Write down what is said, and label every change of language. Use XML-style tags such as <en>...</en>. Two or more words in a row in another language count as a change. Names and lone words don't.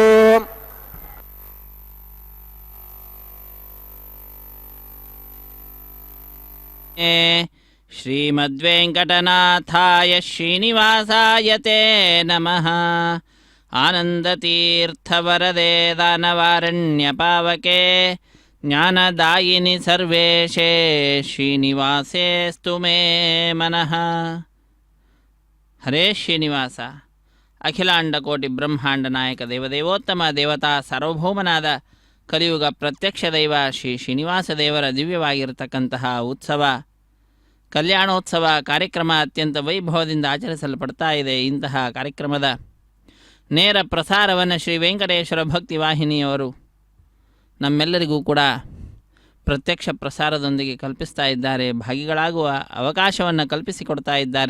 <sa>శ్రీమద్వేంకటనాథాయ శ్రీనివాసాయ తే నమః. ఆనందతీర్థవరదే దానవారణ్యపావకే జ్ఞానదాయిని సర్వేషే శ్రీనివాసేస్తు మే మనః. హరే శ్రీనివాಸ.</sa> <kn>ಅಖಿಲಾಂಡಕೋಟಿ ಬ್ರಹ್ಮಾಂಡ ನಾಯಕ ದೇವದೇವೋತ್ತಮ ದೇವತಾ ಸಾರ್ವಭೌಮನಾದ ಕಲಿಯುಗ ಪ್ರತ್ಯಕ್ಷ ದೈವ ಶ್ರೀ ಶ್ರೀನಿವಾಸ ದೇವರ ದಿವ್ಯವಾಗಿರತಕ್ಕಂತಹ ಉತ್ಸವ ಕಲ್ಯಾಣೋತ್ಸವ ಕಾರ್ಯಕ್ರಮ ಅತ್ಯಂತ ವೈಭವದಿಂದ ಆಚರಿಸಲ್ಪಡ್ತಾ ಇದೆ. ಇಂತಹ ಕಾರ್ಯಕ್ರಮದ ನೇರ ಪ್ರಸಾರವನ್ನು ಶ್ರೀ ವೆಂಕಟೇಶ್ವರ ಭಕ್ತಿ ವಾಹಿನಿಯವರು ನಮ್ಮೆಲ್ಲರಿಗೂ ಕೂಡ ಪ್ರತ್ಯಕ್ಷ ಪ್ರಸಾರದೊಂದಿಗೆ ಕಲ್ಪಿಸ್ತಾ ಇದ್ದಾರೆ, ಭಾಗಿಗಳಾಗುವ ಅವಕಾಶವನ್ನು ಕಲ್ಪಿಸಿಕೊಡ್ತಾ ಇದ್ದಾರೆ.</kn>